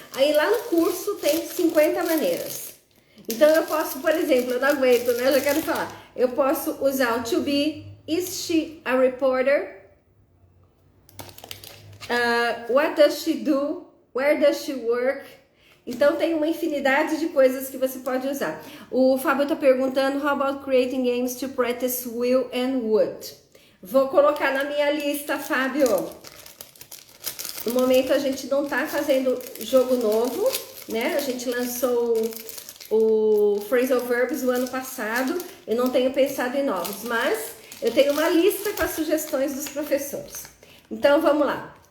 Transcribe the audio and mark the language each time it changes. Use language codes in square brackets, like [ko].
[pt] Aí lá no curso tem 50 maneiras. Então eu posso, por exemplo, eu não aguento, né? Eu já quero falar. Eu posso usar o to be, [en] is she a reporter? What does she do? Where does she work? [pt] Então tem uma infinidade de coisas que você pode usar. O Fábio está perguntando, [en] how about creating games to practice will and would? [pt] Vou colocar na minha lista, Fábio. No momento a gente não está fazendo jogo novo, né? A gente lançou o Phrasal Verbs o ano passado. Eu não tenho pensado em novos, mas eu tenho uma lista com as sugestões dos professores. Então vamos lá.